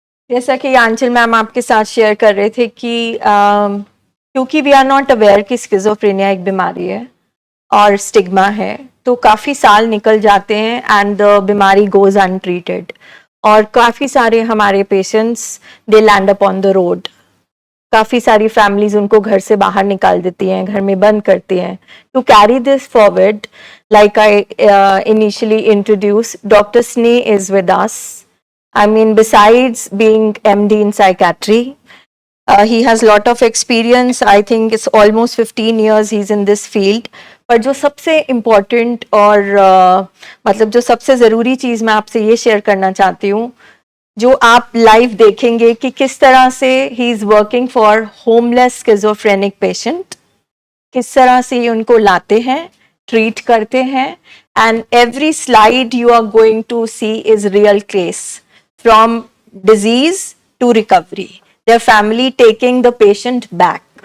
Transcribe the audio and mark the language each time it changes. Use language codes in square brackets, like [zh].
[hi] जैसा कि आंचल मैम आपके साथ शेयर कर रहे थे कि क्योंकि [en] we are not aware [hi] कि स्किज़ोफ्रेनिया एक बीमारी है और स्टिग्मा है, तो काफ़ी साल निकल जाते हैं [en] and the बीमारी goes untreated [hi] और काफ़ी सारे हमारे patients [en] They land up on the road. [hi] काफ़ी सारी फैमिलीज उनको घर से बाहर निकाल देती हैं, घर में बंद करती हैं। [en] To carry this forward, like I initially introduce, doctor Sneh is with us. I mean, besides being MD in psychiatry, he has lot of experience. I think it's almost 15 years he's in this field. [hi] पर जो सबसे important और मतलब जो सबसे ज़रूरी चीज़ मैं आपसे ये शेयर करना चाहती हूँ, जो आप लाइव देखेंगे कि किस तरह से [en] he is working for homeless schizophrenic patient, [hi] किस तरह से ये उनको लाते हैं, ट्रीट करते हैं, [en] and every slide you are going to see is real case. From disease to recovery, their family taking the patient back.